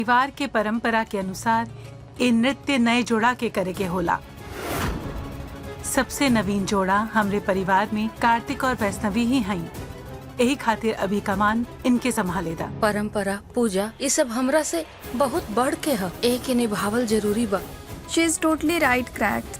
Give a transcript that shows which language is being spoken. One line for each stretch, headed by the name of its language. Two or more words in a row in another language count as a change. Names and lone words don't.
Bhojpuri: परिवार के परंपरा के अनुसार इ नृत्य नए जोड़ा के करे के होला। सबसे नवीन जोड़ा हमरे परिवार में कार्तिक और वैष्णवी ही हई। यही खातिर अभी कमान इनके संभालेदा। परंपरा पूजा ये सब हमरा से बहुत बढ़ के है, एक के निभावल जरूरी बा।
English: She is totally right correct.